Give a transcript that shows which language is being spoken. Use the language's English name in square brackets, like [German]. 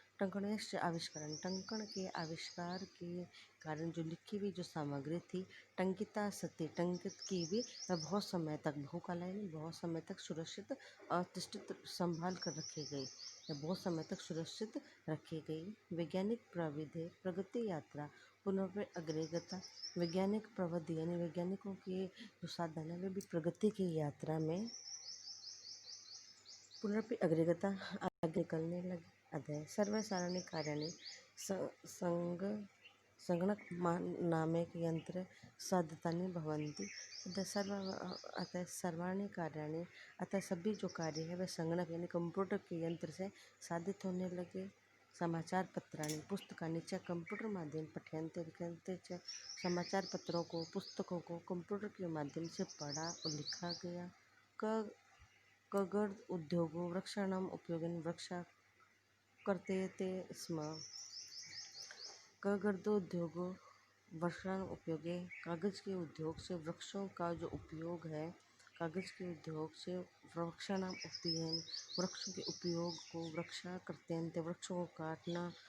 [Sanskrit] टंकणस्य आविष्करण, [Hindi] टंकण के आविष्कार के कारण जो लिखी हुई जो सामग्री थी, [Sanskrit] टंकिता सती [Hindi] टंकित की हुई, बहुत समय तक, [Sanskrit] बहुकालाय [Hindi] बहुत समय तक [Sanskrit] सुरक्षित अतिष्ठित [Hindi] संभाल कर रखी गई, बहुत समय तक सुरक्षित रखी गई। [Sanskrit] वैज्ञानिक प्रविधि प्रगति यात्रा पुनः अग्रगता। [Hindi] वैज्ञानिक प्रविधि यानी वैज्ञानिकों के जो साधन है वे भी प्रगति की यात्रा में [Sanskrit] पुनरपि अग्रगता [Hindi] आगे निकलने लगे। [Sanskrit] अतः सर्वसारणी कार्याणि संगणक नामक यंत्र साधतानि भवन्ति। अतः सर्वाणि कार्याणि, [Hindi] अतः सभी जो कार्य है वह संगणक यानी कंप्यूटर के यंत्र से साधित होने लगे। [Sanskrit] समाचारपत्राणि पुस्तकानि च कंप्यूटर माध्यमेन पठ्यन्ते लिख्यन्ते च। [Hindi] समाचार पत्रों को पुस्तकों को कंप्यूटर के माध्यम से पढ़ा और लिखा गया। [Sanskrit] क कागज उद्योगो वृक्षाणाम् उपयोगेन वृक्षा कर्तयते स्म। कागजोद्योगो वृक्षाणाम् उपयोगे [Hindi] कागज के उद्योग से वृक्षों का जो उपयोग है, कागज के उद्योग से [Sanskrit] वृक्षाणाम् उपयोगेन [Hindi] वृक्षों के उपयोग को [Sanskrit] वृक्षा कर्तयन्ते [Hindi] वृक्षों को काटना।